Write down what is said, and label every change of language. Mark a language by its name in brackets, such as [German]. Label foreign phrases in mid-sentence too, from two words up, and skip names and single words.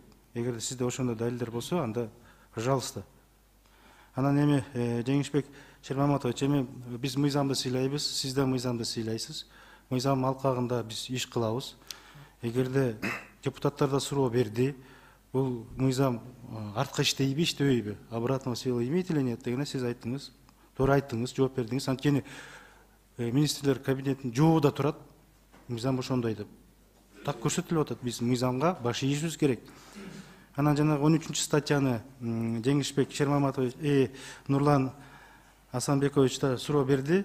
[Kyrgyz] Эгерде сизде ошондой далилдер болсо, анда пожалуйста. Анан эми Жеңишбек Шермаматович, эми биз мыйзамды сыйлайбыз, сиз да мыйзамды сыйлайсыз. Мыйзам алкагында биз иш кылабыз. Эгерде депутаттар да суроо берди, бул мыйзам артка иштейби, иштебейби, [Russian] обратного сила имеет или нет [Kyrgyz] дегенде сиз айттыңыз, туура айттыңыз, жооп бердиңиз. Анткени министрлер кабинетинин жообу турат, мыйзам ошондой деп. Так көрсөтүлүп атат, биз мыйзамга баш ийишибиз керек. Анан жанагы 13 статьяны Жеңишбек Шермаматович, Нурлан Асанбекович да суроо берди.